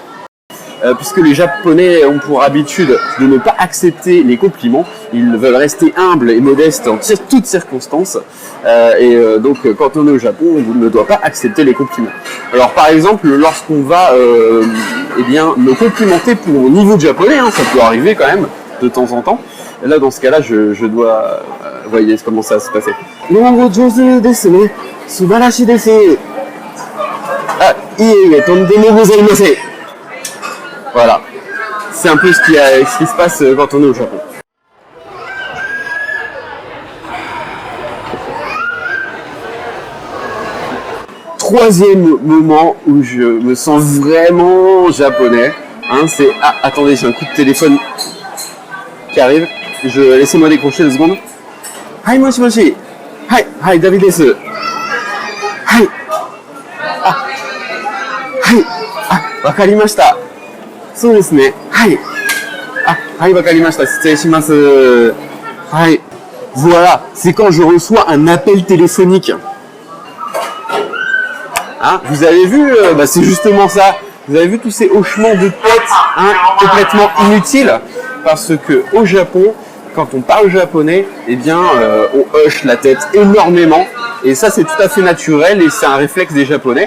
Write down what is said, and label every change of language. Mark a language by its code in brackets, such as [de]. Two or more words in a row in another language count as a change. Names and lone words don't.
[fr] Puisque les Japonais ont pour habitude de ne pas accepter les compliments, ils veulent rester humbles et modestes en toutes circonstances, donc quand on est au Japon, on ne doit pas accepter les compliments. Alors par exemple, lorsqu'on va me complimenter pour mon niveau de japonais, ça peut arriver quand même de temps en temps, et là dans ce cas-là, je dois... voyez comment ça va se passer. [ja] 日本語上手ですね、素晴らしいです。あ、いいえ、とんでもございません. [fr] Voilà, c'est un peu ce qui se passe quand on est au Japon. Troisième moment où je me sens vraiment japonais, c'est... Ah, attendez, j'ai un coup de téléphone qui arrive. Laissez-moi décrocher 2 secondes. [ja] はい、もし。はい、Davidです. はい。はい. Wakarimashita. そうですね。はい。はい、わかりました。失礼します。 [fr] はい。Voilà, c'est quand je reçois un appel téléphonique. Vous avez vu, c'est justement ça. Vous avez vu tous ces hochements de tête, complètement inutiles, parce que au Japon, quand on parle japonais, on hoche la tête énormément, et ça c'est tout à fait naturel et c'est un réflexe des Japonais.